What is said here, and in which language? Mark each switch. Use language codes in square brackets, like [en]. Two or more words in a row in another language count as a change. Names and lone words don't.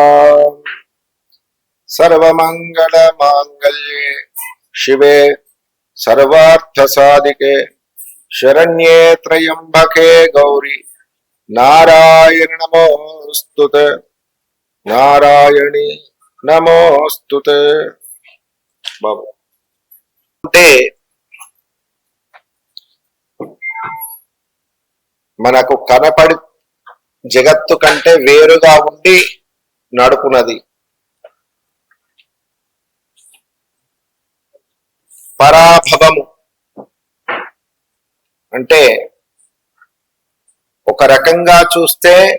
[sa] सर्वमङ्गलमाङ्गल्ये शिवे सर्वार्थसाधिके शरण्ये त्र्यम्बके गौरी नारायण नमोस्तुते नारायणी नमोस्तुते बाबू అంటే [te] మనకు కనపడి జగత్తు కంటే వేరుగా ఉండి నడుపునది పరాభవము అంటే ఒక రకంగా చూస్తే